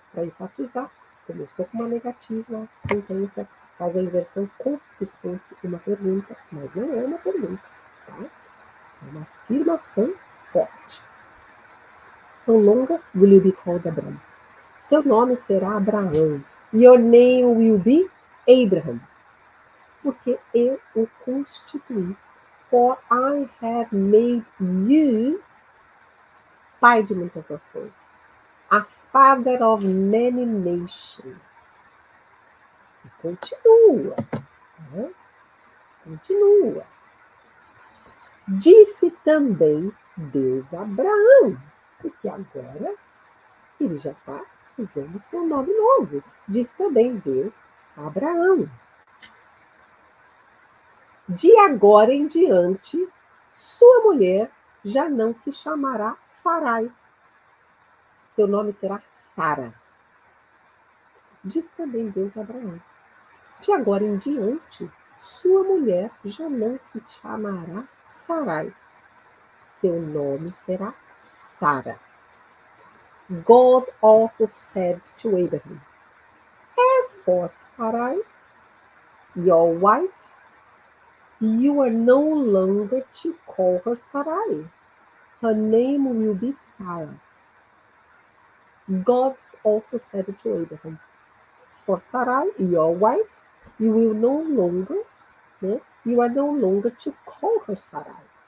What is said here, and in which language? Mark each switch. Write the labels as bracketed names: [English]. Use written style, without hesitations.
[Portuguese] Para enfatizar, começou com uma negativa, sentença, faz a inversão como se fosse uma pergunta, mas não é uma pergunta, tá? É uma afirmação forte. [English] No longer will you be called Abraham. [Portuguese] Seu nome será Abraão. [English] Your name will be Abraham. [Portuguese] Porque eu o constituí. [English] For I have made you [Portuguese] pai de muitas nações. [English] A father of many nations. [Portuguese] E continua. Né? Continua. Disse também Deus a Abraão. Porque agora ele já está usando o seu nome novo. Disse também Deus a Abraão. De agora em diante, sua mulher já não se chamará Sarai. Seu nome será Sara. Diz também Deus a Abraão. De agora em diante, sua mulher já não se chamará Sarai. Seu nome será Sara. [English] God also said to Abraham, as for Sarai, your wife, you are no longer to call her Sarai. Her name will be Sarah. God also said to Abraham, as for Sarai, your wife, you will no longer, né, you are no longer to call her Sarai.